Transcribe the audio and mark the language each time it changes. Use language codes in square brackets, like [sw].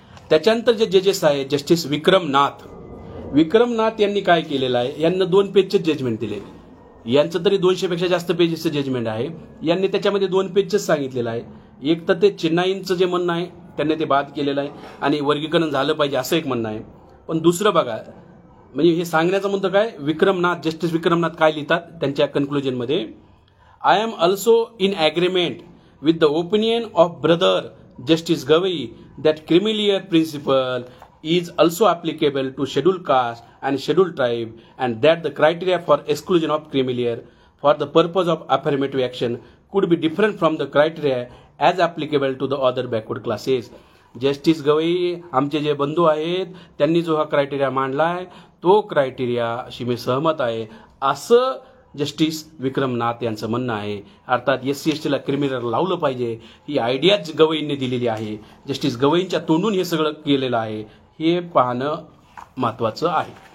[mr] त्याच्यानंतर जे जजेस आहेत जस्टिस विक्रमनाथ यांनी काय केलेलं आहे, यांना 2 पेजचे जजमेंट दिले. यांचं तरी 200पेक्षा जास्त पेजेसचं जजमेंट आहे. यांनी त्याच्यामध्ये 2 पेजच सांगितलेलं आहे. एक तर ते चेन्नाईंचं जे म्हणणं आहे त्यांनी ते बाद केलेलं आहे आणि वर्गीकरण झालं पाहिजे असं एक म्हणणं आहे. पण दुसरं बघा, म्हणजे हे सांगण्याचा मुद्दा काय, जस्टिस विक्रमनाथ काय लिहितात त्यांच्या कन्क्लुजनमध्ये, [en] I am also in agreement with the opinion of brother justice Gavai that creamy layer principle is also applicable to scheduled caste and scheduled tribe, and that the criteria for exclusion of creamier for the purpose of affirmative action could be different from the criteria as applicable to the other backward classes. [mr] Justice Gavai आमचे जे बंधू आहेत त्यांनी जो हा criteria मांडला आहे तो क्रायटेरियाशी मी सहमत आहे असं जस्टिस विक्रमनाथ यांचं म्हणणं आहे. अर्थात SC STला क्रिमिनल लावलं पाहिजे ही आयडियाच गवईंनी दिलेली आहे. जस्टिस गवईंच्या तोंडून हे सगळं केलेलं आहे हे पाहणं महत्त्वाचं आहे.